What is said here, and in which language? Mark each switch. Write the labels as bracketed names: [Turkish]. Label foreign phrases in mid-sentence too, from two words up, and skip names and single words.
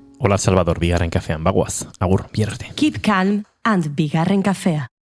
[Basque] Nicolas Salvador, bigarren kafean, bagoaz. Agur, bihar arte. [English] Keep calm and [Basque] bigarren kafea.